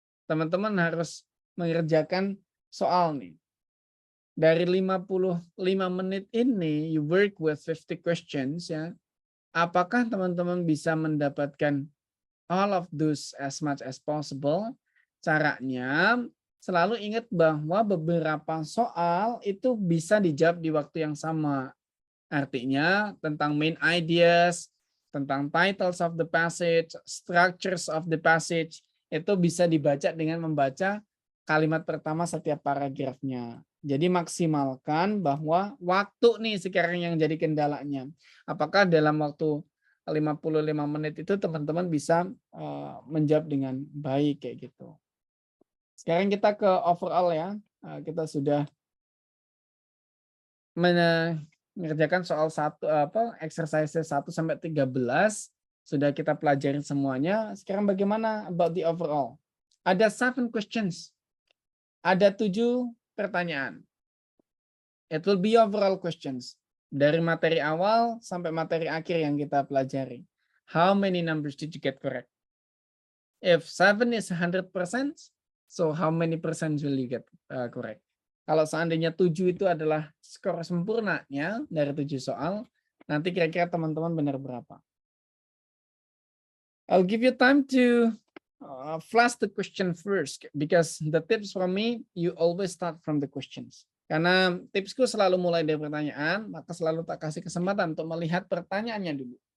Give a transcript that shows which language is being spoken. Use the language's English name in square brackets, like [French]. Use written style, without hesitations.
[Indonesian] Teman-teman harus mengerjakan soal nih. Dari 55 menit ini [English] you work with 50 questions [Indonesian] ya. Apakah teman-teman bisa mendapatkan [English] all of those as much as possible? [Indonesian] Caranya selalu ingat bahwa beberapa soal itu bisa dijawab di waktu yang sama. Artinya tentang [English] main ideas, [Indonesian] tentang [English] titles of the passage, structures of the passage, [Indonesian] itu bisa dibaca dengan membaca kalimat pertama setiap paragrafnya. Jadi maksimalkan bahwa waktu nih sekarang yang jadi kendalanya. Apakah dalam waktu 55 menit itu teman-teman bisa menjawab dengan baik kayak gitu. Sekarang kita ke overall ya. Kita sudah mengerjakan soal exercise 1 sampai 13 sudah kita pelajarin semuanya. Sekarang bagaimana [English] about the overall? [Indonesian] Ada 7 questions. Ada 7 pertanyaan. [English] It will be overall questions. [Indonesian] Dari materi awal sampai materi akhir yang kita pelajari. [English] How many numbers did you get correct? If 7 is 100%, so how many percent will you get correct? [Indonesian] Kalau seandainya 7 itu adalah skor sempurnanya dari 7 soal, nanti kira-kira teman-teman benar berapa? [English] I'll give you time to flash the question first, because the tips from me, you always start from the questions. [Indonesian] Karena tipsku selalu mulai dari pertanyaan, maka selalu tak kasih kesempatan untuk melihat pertanyaannya dulu.